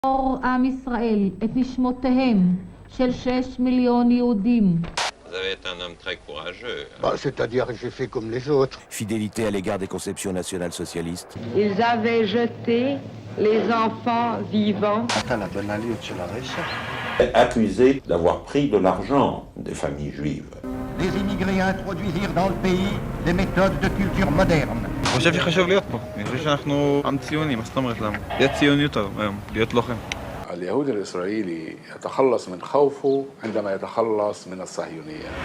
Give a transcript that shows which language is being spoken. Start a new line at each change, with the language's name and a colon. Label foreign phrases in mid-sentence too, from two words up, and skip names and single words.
Hebrew: עם ישראל את נשמותיהם של 6 מיליון יהודים.
French: Vous avez été un homme très courageux. C'est-à-dire que j'ai fait comme les autres. Fidélité à l'égard des conceptions nationales socialistes. Ils avaient jeté les enfants vivants. Accusé d'avoir pris de l'argent des familles juives. Les immigrés introduisirent dans le pays des méthodes de culture moderne.
Hebrew: אני חושב שחשוב להיות פה. אני חושב שאנחנו עם ציוני, מה זאת אומרת למה? להיות ציוני יותר היום, להיות לוחם.
Arabic: اليهود الإسرائيلي يتخلص من خوفه عندما يتخلص من الصهيونية.